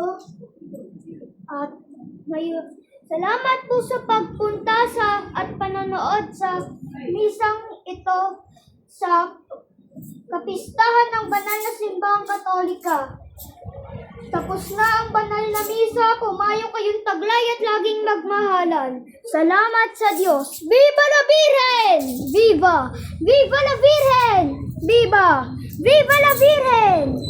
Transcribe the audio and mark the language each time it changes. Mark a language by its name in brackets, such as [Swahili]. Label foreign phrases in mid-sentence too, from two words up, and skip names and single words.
[Filipino] At ngayon, salamat po sa pagpunta at panonood sa misang ito sa kapistahan ng banal na simbahang Katolika. Tapos na ang banal na misa, pumayo kayong taglay at laging magmahalan. Salamat sa Diyos. [Spanish] Viva la Virgen! Viva! Viva la Virgen! Viva! Viva la Virgen!